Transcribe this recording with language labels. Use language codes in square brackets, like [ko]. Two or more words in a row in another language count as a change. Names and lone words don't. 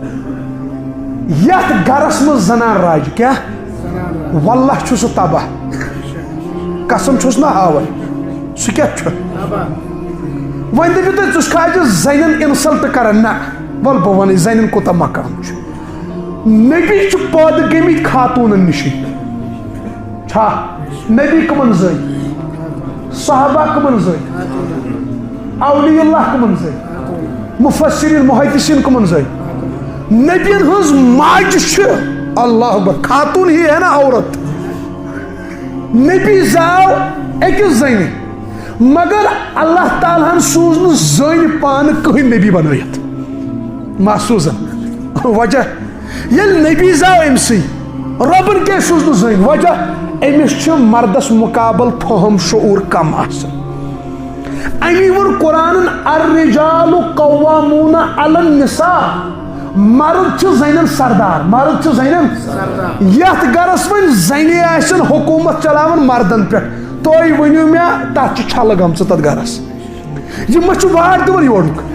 [ks] یتھ گرس مز زنان راج کیا واللہ چھُ سُہ تباہ قسم چھُس نہ ہاوان سُہ کیا چھُ وۄنۍ دٔپِو تُہۍ ژٕ چھُکھا اَتہِ زنٮ۪ن انسلٹ کران نہ ول بہٕ وَنٕے زنٮ۪ن کوٗتاہ مقام چھُ نبی چھُ پٲدٕ گٔمٕتۍ خاتوٗنن نِشی چھا نبی کٕمن زٲے صحابہ کٕمن زٲے اولیاء اللہ کٕمن زٲے مفسرین محدثین کٕمن زٲے نبین ہز ماج [ar] اللہ اکبر [ur] خاتون ہی ہے نا عورت [ks] نبی زاو اکس زنہِ مگر اللہ تعالیٰ ہن سوز نہٕ زٔنۍ پانہٕ کٕہٕنۍ نبی بنٲیِتھ محسوٗزن وجہ ییٚلہِ نبی زاو أمسٕے رۄبن کیٛازِ سوز نہٕ زٔنۍ وجہ أمِس چھُ مردس مُقابل فہم شعوٗر کم آسان امی ووٚن قرآنن [ar] الرجال قوامون علی النساء [ks] مرد چھ زنن سردار مرد چھ زنن یتھ گرس ون زنی آسن حکومت چلاون مردن پہ تُہۍ ؤنِو مےٚ تتھ چھِ چھلہٕ گٔمژٕ تتھ گرس یِم ما چھُ وار دِوان یورُک